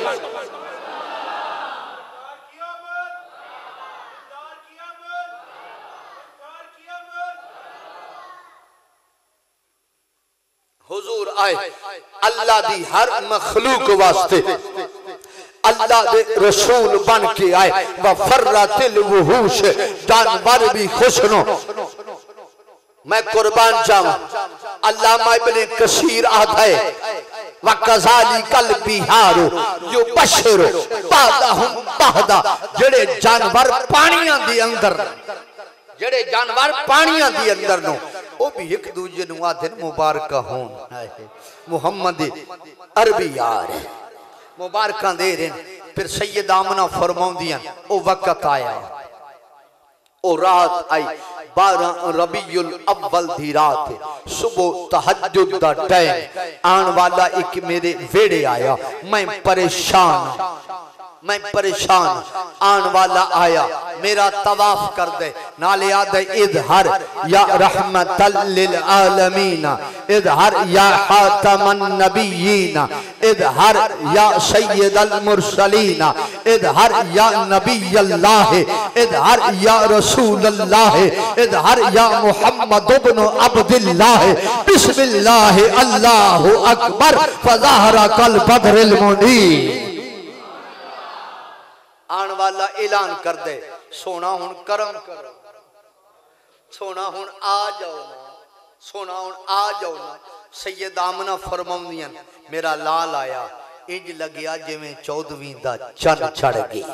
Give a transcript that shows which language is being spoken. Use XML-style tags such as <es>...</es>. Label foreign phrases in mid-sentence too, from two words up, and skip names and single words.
<pa>ਹੁਜ਼ੂਰ ਆਏ ਅੱਲਾਹ ਦੀ ਹਰ ਮਖ਼ਲੂਕ ਵਾਸਤੇ, ਅੱਲਾਹ ਦੇ ਰਸੂਲ ਬਣ ਕੇ ਆਏ।</pa> <ar>وفرحت الوحوش,</ar> <pa>ਜਾਨਵਰ ਭੀ ਖ਼ੁਸ਼ ਨੋ। ਮੈਂ ਕੁਰਬਾਨ ਜਾਊਂ, ਅੱਲਾਮਾ ਇਬਨੇ ਕਸੀਰ ਆਤਾ ਹੈ</pa> <ar>وكذلك البحار يبشر بعضهم بعضا,</ar> <pa>ਜੇੜੇ ਜਾਨਵਰ ਪਾਣੀਆਂ ਦੇ ਅੰਦਰ, ਜੇੜੇ ਜਾਨਵਰ ਪਾਣੀਆਂ ਦੇ ਅੰਦਰ ਨੋ ਵੋ ਭੀ ਏਕ ਦੂਜੇ ਨੂ ਆਦਨ ਮੁਬਾਰਕ ਹੋਣ। ਮੁਹੰਮਦ ਅਰਬੀ ਯਾਰ ਮੁਬਾਰਕ ਦੇ ਰਹੇ। ਫਿਰ ਸੈਯਦ ਆਮਨਾ ਫ਼ਰਮਾਉਂਦੀਆਂ ਓ ਵਕਤ ਆਇਆ, ਓ ਰਾਤ ਆਈ 12 ਰਬੀਉਲ ਅੱਵਲ ਦੀ ਰਾਤ, ਸੁਬਹ ਤਹੱਜੁਦ ਦਾ ਟਾਈਮ ਆਣ ਵਾਲਾ ਏਕ ਮੇਰੇ ਵੇੜੇ ਆਇਆ। ਮੈਂ ਪਰੇਸ਼ਾਨ, ਮੈਂ ਪਰੇਸ਼ਾਨ। ਆਣ ਵਾਲਾ ਆਇਆ ਮੇਰਾ ਤਵਾਫ਼ ਕਰ ਦੇ, ਨਾਲੇ ਯਾਦ ਹੈ ਇਧਰ</pa> <ar>يا رحمة للعالمين, ادھر يا خاتم النبيين، ادھر يا سيد المرسلين، ادھر يا نبي الله، ادھر يا رسول الله، ادھر يا محمد بن عبد الله، بسم الله الله أكبر فظهر كالبدر المنير.</ar> <pa>ਆਣ ਵਾਲਾ ਐਲਾਨ ਕਰ ਦੇ ਸੋਹਣਾ ਹੁਣ ਕਰਮ ਕਰੋ, ਸੋਹਣਾ ਹੁਣ ਆ ਜਾਓ ਨਾ, ਸੋਹਣਾ ਹੁਣ ਆ ਜਾਓ ਨਾ। ਸੈਯਦ ਆਮਨਾ ਫ਼ਰਮਾਉਂਦੀਆਂ ਮੇਰਾ ਲਾਲ ਆਇਆ ਇੰਜ ਲੱਗਿਆ ਜਿਵੇਂ 14ਵੀਂ ਦਾ ਚੰਦ ਚੜ੍ਹ ਗਿਆ।</pa>